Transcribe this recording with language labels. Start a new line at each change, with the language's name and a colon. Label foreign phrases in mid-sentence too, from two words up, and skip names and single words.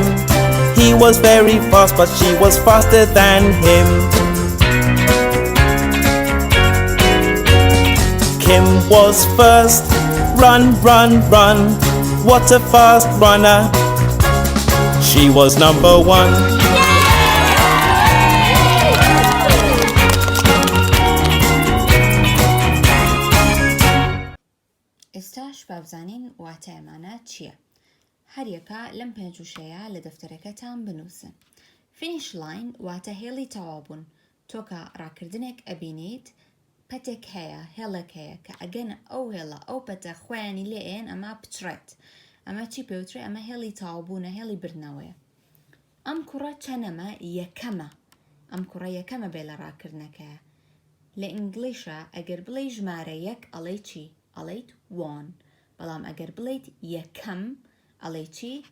English: He was very fast, but she was faster than him. Kim was first, run, run, run, what a fast runner. She was number one.
Central Kurdish: ئێستاش بابزانین واتایمانە چییە؟ هەر یەکە لەم پێنجوشەیە لە دەفتەرەکەتان بنووسن.
English: Finish line
Central Kurdish: واتە هێڵی تەوابوون. تۆکە ڕاکردنێک ئەبینیت پەتێک هەیە هێڵێک هەیە کە ئەگەن ئەو هێڵە ئەو پەتە خۆیانی لێن ئەمە پچڕێت. ئەمە چی پێوترێ ئەمە هێڵی تەوابوونە هێڵی برنەوەیە. ئەم کوڕە چەنەمە یەکەمە ئەم کوڕە یەکەمە بێ لە ڕاکردنەکەیە لە ئینگلیشە ئەگەر بڵێ ژمارە یەک ئەڵێ چی ئەڵێیت one بەڵام ئەگەر بڵێیت یەکەم ئەڵێ چی